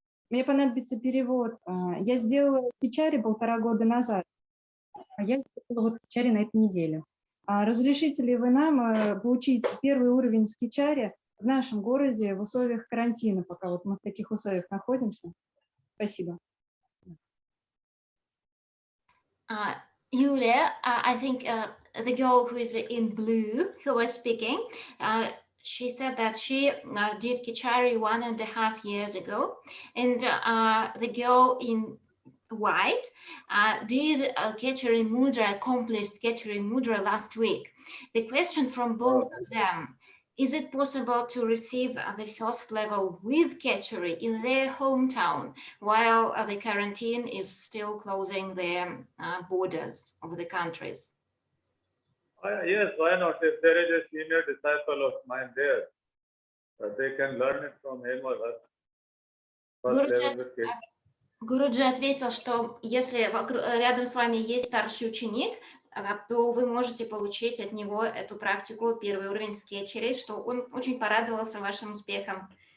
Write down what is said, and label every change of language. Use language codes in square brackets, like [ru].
[ru] Мне понадобится перевод. Я сделала кичари 1,5 года назад, а я сделала вот кичари на этой неделе. Разрешите ли вы нам получить первый уровень скичари в нашем городе в условиях карантина, пока вот мы в таких условиях находимся? Спасибо. [en] Yulia, I think the girl who is in blue, who was speaking, she said that she did Kichari 1.5 years ago, and the girl in white did Kichari Mudra, accomplished Kichari Mudra last week. The question from both of them, is it possible to receive the first level with Kichari in their hometown while the quarantine is still closing the borders of the countries? Yes, why not? If there is a senior disciple of mine there, they can learn it from him or her. First level with Kichari. [ru] Гуруджи ответил, что если рядом с вами есть старший ученик, то вы можете получить от него эту практику, первый уровень скетчерей, что он очень порадовался вашим успехам.